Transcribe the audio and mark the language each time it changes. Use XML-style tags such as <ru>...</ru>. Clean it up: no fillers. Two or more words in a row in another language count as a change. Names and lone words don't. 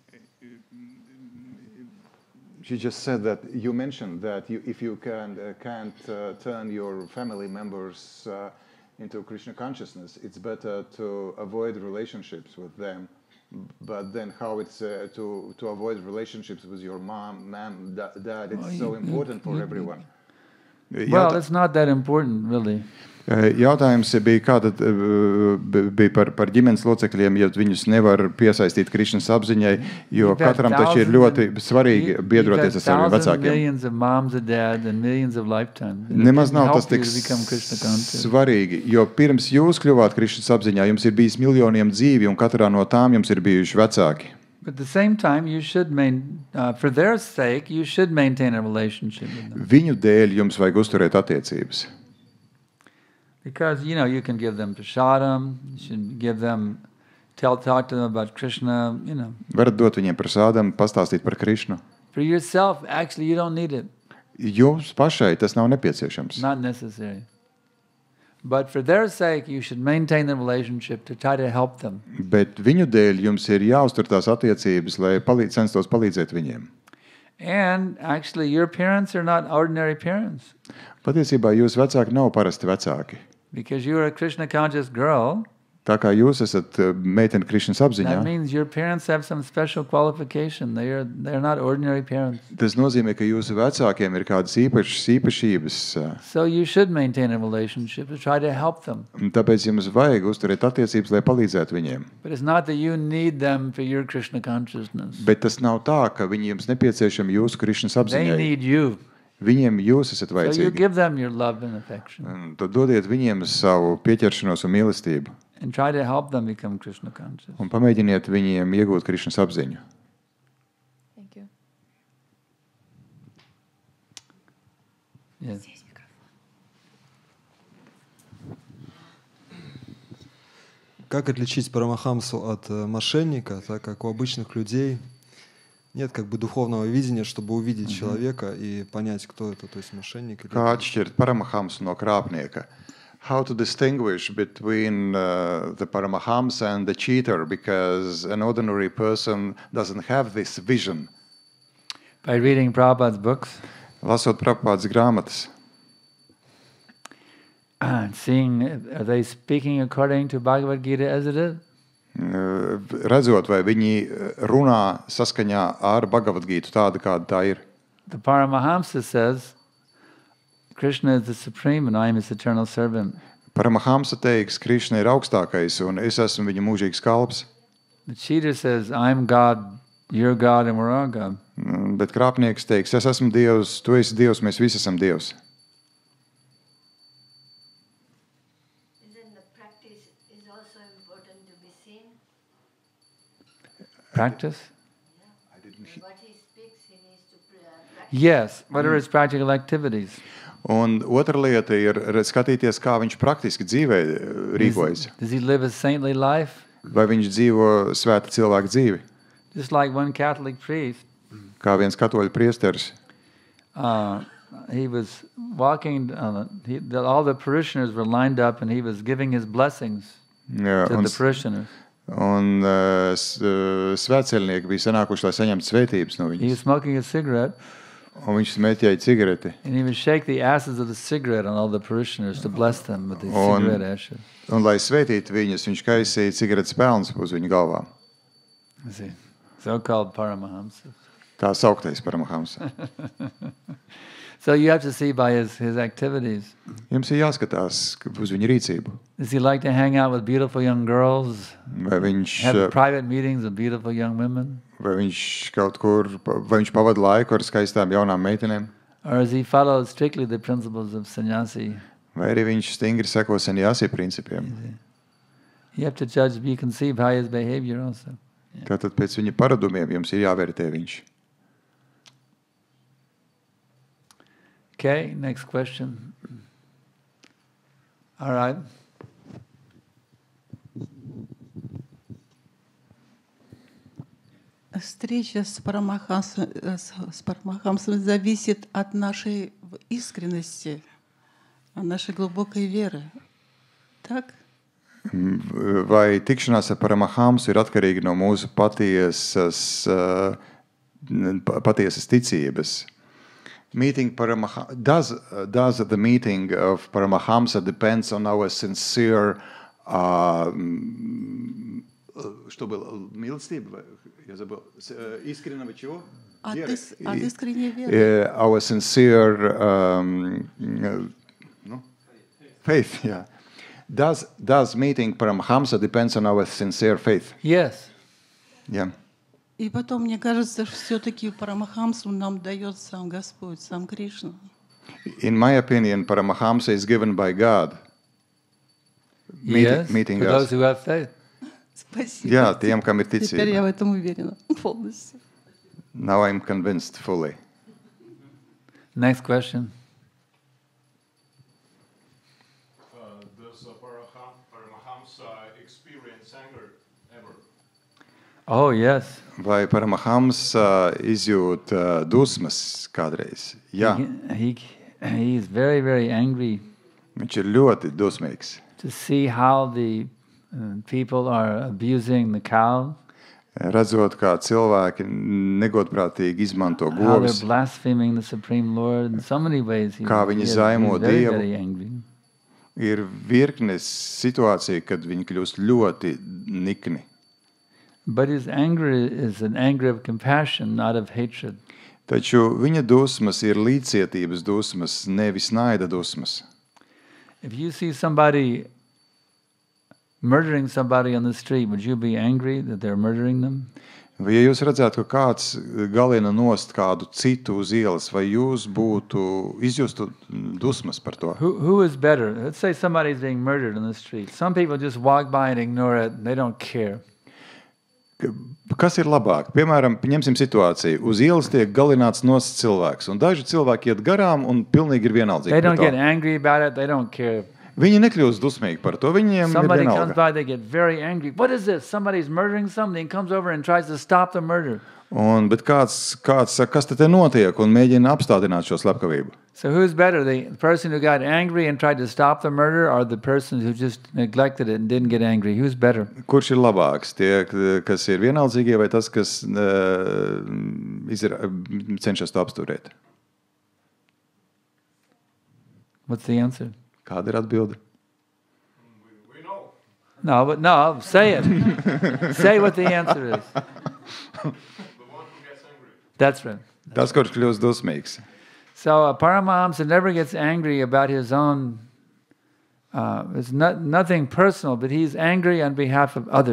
<en>She just said that you mentioned that if you can't turn your family members into Krishna consciousness, it's better to avoid relationships with them. But then how it's to avoid relationships with your mom, dad, it's so important for everyone. Well, it's not that important, really.</en> <lv>Jautājums bija, kā tad bija par ģimenes locekļiem, ja viņus nevar piesaistīt Krišnas apziņai, jo katram taču ir ļoti svarīgi biedroties ar saviem vecākiem. Nemaz nav tas tik svarīgi, jo pirms jūs kļuvāt Krišnas apziņā, jums ir bijis miljoniem dzīvi, un katrā no tām jums ir bijuši vecāki.</lv> <en>But at the same time, you should for their sake, you should maintain a relationship with them.</en> <lv>Viņu dēļ jums vajag uzturēt attiecības.</lv> <en>Because, you can give them prasadam, you should give them, talk to them about Krishna,</en> <lv>Varat dot viņiem prasādam, pastāstīt par Krišnu.</lv> <en>For yourself, actually, you don't need it.</en> <lv>Jums pašai tas nav nepieciešams.</lv> <en>Not necessary. But for their sake, you should maintain the relationship to try to help them.</en> <lv>Bet viņu dēļ jums ir jāuztur tās attiecības, lai censtos palīdzēt viņiem.</lv> <en>And actually, your parents are not ordinary parents.</en> <lv>Patiesībā jūs vecāki nav parasti vecāki.</lv> <en>Because you are a Krishna conscious girl,</en> <lv>Tā kā jūs esat meitene Krišnas apziņā,</lv> <en>that means your parents have some special qualification. They're not ordinary parents.</en> <lv>tas nozīmē, ka jūsu vecākiem ir kādas īpašības.</lv> <en>So you should maintain a relationship to try to help them.</en> <lv>Tāpēc jums vajag uzturēt attiecības, lai palīdzētu viņiem.</lv> <en>But it's not that you need them for your Krishna consciousness.</en> <lv>Bet tas nav tā, ka viņi jums nepieciešami jūsu Krišnas</lv> <en>They</en> <lv>apziņai.</lv> <en>need you.</en> <lv>Viņiem jūs esat</lv> <en>So you</en> <lv>vajadzīgi.</lv> <en>give them your love and affection.</en> <lv>Tad dodiet viņiem savu pieķeršanos un mīlestību.</lv> <en>And try to help them become Krishna conscious.</en> <lv>Un pamēģiniet viņiem iegūt Krišnas apziņu.</lv> <en>Thank you. Yes.</en> <ru>Как отличить Парамахамсу от мошенника, так как у обычных людей нет духовного видения, чтобы увидеть человека и понять, кто это, то есть мошенник или...</ru> <lv>Kā atšķirt Paramahamsu no krāpnieka?</lv> <en>How to distinguish between the Paramahamsa and the cheater, because an ordinary person doesn't have this vision. By reading Prabhupada's books,</en> <lv>Lasot Prabhupādas grāmatas,</lv> <en>seeing are they speaking according to Bhagavad Gita as it is?</en> <lv>redzot, vai viņi runā saskaņā ar Bhagavad Gītu tādu, kāda tā ir.</lv> <en>The Paramahamsa says, Krishna is the supreme and I am his eternal servant.</en> <lv>Paramahamsa teiks, Krišna ir augstākais un es esmu viņa mūžīgs kalps.</lv> <en>The cheater says, I'm God you're God and we're all God.</en> <lv>Bet krāpnieks teiks, es esmu Dievs, tu esi Dievs, mēs visi esam Dievs.</lv> <en>Isn't the practice is also important to be seen? Practice? What he speaks, he needs to practice. Yes. What are his practical activities?</en> <lv>Un otra lieta ir skatīties, kā viņš praktiski dzīvē rīkojas.</lv> <en>Does he live a saintly life?</en> <lv>Vai viņš dzīvo svēta cilvēka dzīvi?</lv> <en>Just like one Catholic priest,</en> <lv>Kā viens katoļu priesteris.</lv> <en>he was walking, all the parishioners were lined up and he was giving his blessings</en> <lv>Jā,</lv> <en>to the parishioners.</en> <lv>un svētceļnieki bija sanākuši, lai saņemtu svētības no</lv> <en>He was</en> <lv>viņas.</lv> <en>smoking a cigarette</en> <lv>Un viņš smēķēja cigareti.</lv> <en>and he would shake the ashes of the cigarette on all the parishioners to bless them with the</en> <lv>Un-</lv> <en>cigarette ashes.</en> <lv>Un, lai svētītu viņus, viņš kaisīja cigaretes pelnus uz viņu galvām.</lv> <en>You see, so-called Paramahamsa.</en> <lv>Tā sauktais Paramahamsa.</lv> <en>So you have to see by his activities.</en> <lv>Jums ir jāskatās uz viņu rīcību.</lv> <en>Does he like to hang out with beautiful young girls,</en> <lv>Vai viņš,</lv> <en>have private meetings with beautiful young women?</en> <lv>vai viņš kaut kur, vai viņš pavada laiku ar skaistām jaunām meitenēm,</lv> <en>Or does he follow strictly the principles of sannyasi?</en> <lv>vai arī viņš stingri seko sanjāsi principiem.</lv> <en>You have to judge, you can see by his behavior also.</en> <lv>Tātad pēc viņa paradumiem jums ir jāvērtē viņš.</lv> <en>Okay, next question. All right.</en> <ru>Встреча с Парамахамсом зависит от нашей искренности, от нашей глубокой веры. Так?</ru> <lv>Vai tikšanās ar Paramahamsu ir atkarīga no mūsu patiesas ticības?</lv> <en>Does the meeting of Paramahamsa depends on our sincere</en> <ru>что было? Милостивое? Я забыл. Искреннего чего? От искренней веры.</ru> <en>Our sincere faith, yeah. Does meeting Paramahamsa depends on our sincere faith? Yes. Yeah.</en> <ru>И потом, мне кажется, что все-таки Парамахамсу нам дает сам Господь, сам Кришна.</ru> <en>In my opinion, Paramahamsa is given by God. Yes, Meeting for us. those who have faith.</en> <ru>Спасибо.</ru> <lv>Jā, tiem, kam ir</lv> <ru>Теперь я</ru> <lv>ticība.</lv> <ru>в этом уверена полностью.</ru> <en>Now I'm convinced fully. Next question. Does Paramahamsa experience anger ever? Oh, yes.</en> <lv>Vai Paramahamsa izjūt dusmas kādreiz? Jā,</lv> <en>He's very, very angry</en> <lv>viņš ir ļoti dusmīgs.</lv> <en>to see how the people are abusing the cow,</en> <lv>Redzot, kā cilvēki negodprātīgi izmanto</lv> <en>how they're</en> <lv>govs,</lv> <en>blaspheming the Supreme Lord. In so many ways, he's,</en> <lv>Kā viņi</lv> <en>he's</en> <lv>zaimo</lv> <en>very,</en> <lv>Dievu.</lv> <en>very angry.</en> <lv>ir virknes situācija, kad viņi kļūst ļoti nikni.</lv> <en>But his anger is an anger of compassion, not of hatred.</en> <lv>Taču viņa dusmas ir līdzcietības dusmas, nevis naida dusmas.</lv> <en>If you see somebody murdering somebody on the street, would you be angry that they're murdering them?</en> <lv>Vai ja jūs redzētu, ka kāds galina nost kādu citu uz ielas, vai jūs būtu izjustu dusmas par to?</lv> <en>Who is better? Let's say somebody's being murdered on the street. Some people just walk by and ignore it. They don't care.</en> <lv>Kas ir labāk? Piemēram, ņemsim situāciju. Uz ielas tiek galināts nost cilvēks, un daži cilvēki iet garām un pilnīgi ir vienaldzīgi</lv> <en>They</en> <lv>par</lv> <en>don't get</en> <lv>to.</lv> <en>angry about it. They don't care.</en> <lv>Viņi nekļūst dusmīgi par to, viņiem ir</lv> <en>Somebody comes</en> <lv>vienalga.</lv> <en>by, they get very angry. What is this? Somebody's murdering something, comes over and tries to stop the murder.</en> <lv>Bet kāds saka, kas te notiek, un mēģina apstādināt šo slepkavību.</lv> <en>So who's better, the person who got angry and tried to stop the murder, or the person who just neglected it and didn't get angry? Who's better?</en> <lv>Kurš ir labāks? Tie, kas ir vienaldzīgie, vai tas, kas cenšas to apsturēt?</lv> <en>What's the answer?</en> <lv>Kāda ir atbilde?</lv> <en>We know. No, but no, say it. Say what the answer is. The one who gets angry. That's right.</en> <lv>Tas, kurš kļūst dusmīgs.</lv> <en>So Paramahamsa never gets angry about his own It's nothing personal, but he's angry on behalf of others.</en>